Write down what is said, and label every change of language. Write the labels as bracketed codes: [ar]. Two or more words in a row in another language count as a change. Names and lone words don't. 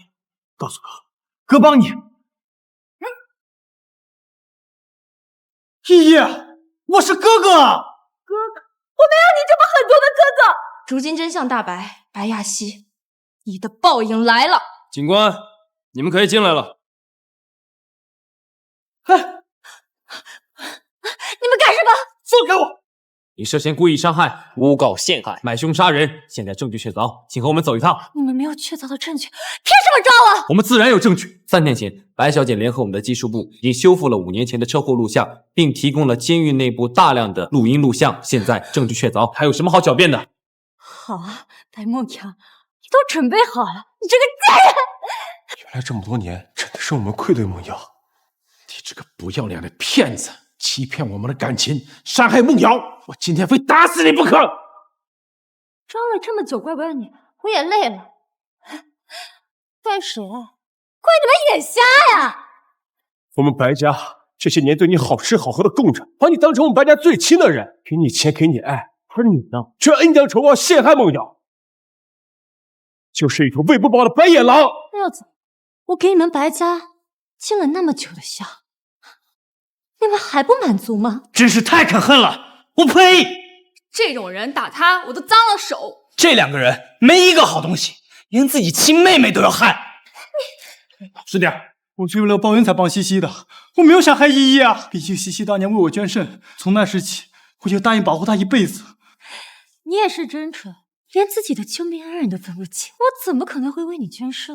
[zh] 告訴哥，哥幫你。依依，我是哥哥。哥哥，我没有你這麼狠毒的哥哥。如今真相大白，白亞西，你的報應來了。警官，你們可以進來了。你們幹什么？放開我！你涉嫌故意傷害、誣告陷害、買兇殺人，現在證據確鑿，請和我們走一趟。你們沒有確鑿的證據，憑什麼抓我？我們自然有證據。3天前，白小姐聯合我們的技術部，已經修復了5年前的車禍錄像，並提供了監獄內部大量的錄音錄像。現在證據確鑿，還有什麼好狡辯的？好啊，白夢瑤，你都準備好了，你這個賤人！原來這麼多年，真的是我們愧對夢瑤。你這個不要臉的騙子！欺騙我們的感情，傷害夢瑤，我今天非打死你不可！裝了這麼久，怪不得你，我也累了。怪誰？怪你們眼瞎呀！我們白家這些年對你好吃好喝的供着，把你當成我们白家最親的人，給你錢，給你愛，而你呢，卻恩將仇報，陷害夢瑤，就是一頭餵不飽的白眼狼。那又怎麼？我給你們白家盡了那麼久的孝，你們還不滿足嗎？真是太可恨了！我呸！這種人打他，我都髒了手。這2 個人沒一個好東西，連自己親妹妹都要害。師弟，我是為了報恩才幫西西的，我沒有想害依依啊！畢竟西西當年為我捐腎，從那時起我就答應保護她一輩子。你也是真蠢，連自己的救命恩人都分不清，我怎麼可能會為你捐腎？